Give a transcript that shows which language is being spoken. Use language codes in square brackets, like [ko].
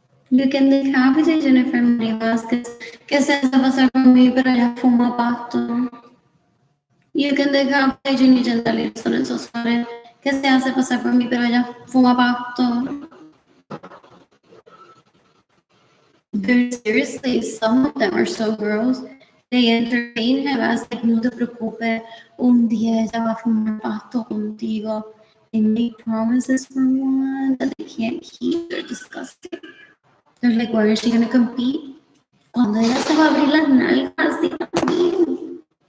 [en] You can decapitate [es] Jennifer Marie Vázquez, que se hace pasar por mí, pero ella fuma pasto. [en] You can decapitate [es] Jenny Gentalina Lorenzo Suárez, que se hace pasar por mí, pero ella fuma pasto. [en] Very seriously, some of them are so gross. They entertain him as like, [es] no te preocupes, un día ella va a fumar pasto contigo. [en] They make promises for one that they can't keep. They're disgusting. They're like, where is she gonna compete? [es] Cuando ella se va a abrir las nalgas, Dios mío.